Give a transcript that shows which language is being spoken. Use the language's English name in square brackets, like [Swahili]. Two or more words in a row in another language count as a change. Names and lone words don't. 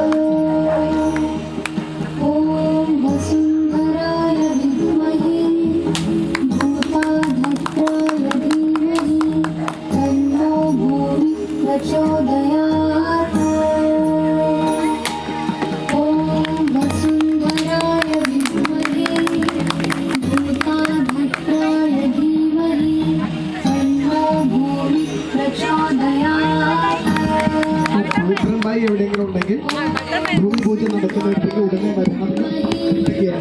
[Sanskrit] ॐ वसुन्धराय विद्महे भूताधत्राय धीमहि तन्नो भूमि प्रचोदयात् ॐ वसुन्धराय विद्महे भूताधत्राय धीमहि तन्नो भूमि प्रचोदयात् [Malayalam] പവിത്രമായി എവിടെയെങ്കിലും ഉണ്ടെങ്കിൽ ഭൂമി പൂജ നടക്കുന്നവർക്ക് ഉടനെ വരണമെന്ന് അഭ്യർത്ഥിക്കുകയാണ്.